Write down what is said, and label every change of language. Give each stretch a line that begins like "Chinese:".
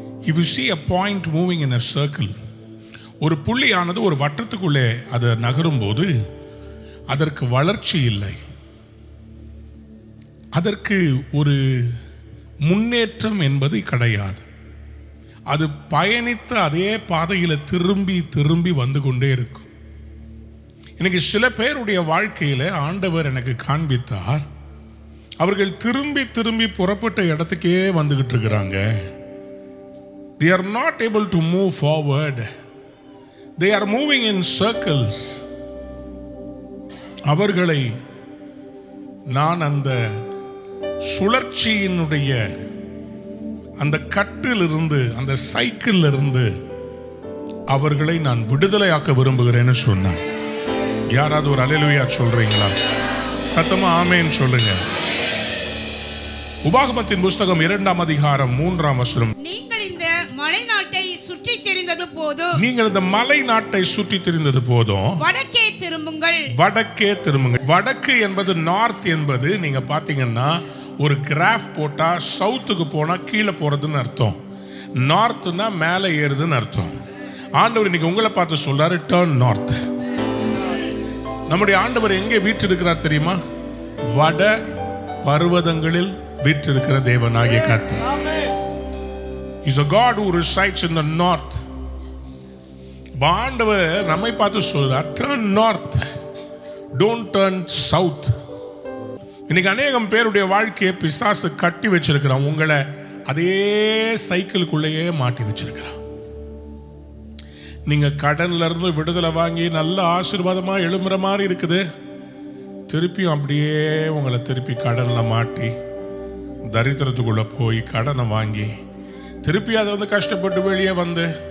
English: If you see a point moving in a circle,
Tamil: ஒரு புள்ளியானது ஒரு வட்டத்துக்குள்ளே அது நகரும் போது அதற்கு வளர்ச்சி இல்லை, அதற்கு ஒரு முன்னேற்றம் என்பது கிடையாது. அது பயணித்த அதே பாதையில் திரும்பி திரும்பி வந்து கொண்டே இருக்கும். எனக்கு சில பேருடைய வாழ்க்கையில ஆண்டவர் எனக்கு காண்பித்தார், அவர்கள் திரும்பி திரும்பி புறப்பட்ட இடத்துக்கே வந்துகிட்டு இருக்கிறாங்க.
English: They are not able to move forward. They are moving in circles.
Tamil: அவர்களை நான் அந்த சுழற்சியினுடைய அந்த கட்டிலிருந்து, அந்த சைக்கிள் இருந்து அவர்களை நான் விடுதலையாக்க விரும்புகிறேன்னு சொன்னேன். யாராவது ஒரு அல்லேலூயா சொல்றீங்களா? சத்தமா ஆமென் சொல்லுங்க. உபாகமத்தின் புஸ்தகம் 2ஆம் அதிகாரம் 3ஆம் வசனம். நீங்கள் இந்த மலை நாட்டை சுற்றி தெரிந்தது போதும், நீங்கள் இந்த மலை நாட்டை சுற்றி தெரிந்தது போதும், வடக்கே திரும்புங்கள். வடக்கே திரும்புங்கள். வடக்கு என்பது, நார்த் என்பது நீங்க பாத்தீங்கன்னா ஒரு கிராஃப் போட்டா சவுத்துக்கு போனா கீழே போறதுன்னு அர்த்தம், நார்த்னா மேலே ஏறுதுன்னு அர்த்தம். ஆண்டவர் இன்னைக்கு உங்களை பார்த்து சொல்றாரு, டர்ன் நார்த். நம்முடைய ஆண்டவர் எங்கே வீற்றிருக்கிறார் தெரியுமா? வட பர்வதங்களில் வீற்றிருக்கிற தேவனாகிய கர்த்தர்.
English: He's a God who resides in the north.
Tamil: ஆண்டவர் நம்மை பார்த்து சொல்றார்,
English: turn north, don't turn south.
Tamil: இன்னைக்கு அநேகம் பேருடைய வாழ்க்கையை பிசாசு கட்டி வச்சிருக்கிறான், உங்களை அதே சைக்கிளுக்குள்ளேயே மாட்டி வச்சிருக்கிறான். நீங்க கடன்ல இருந்து விடுதலை வாங்கி நல்ல ஆசீர்வாதமா எழும்புற மாதிரி இருக்குது, திருப்பியும் அப்படியே உங்களை திருப்பி கடன்ல மாட்டி தரித்திரத்துக்குள்ள போய் கடனை வாங்கி திருப்பி அதை வந்து கஷ்டப்பட்டு வெளியே வந்து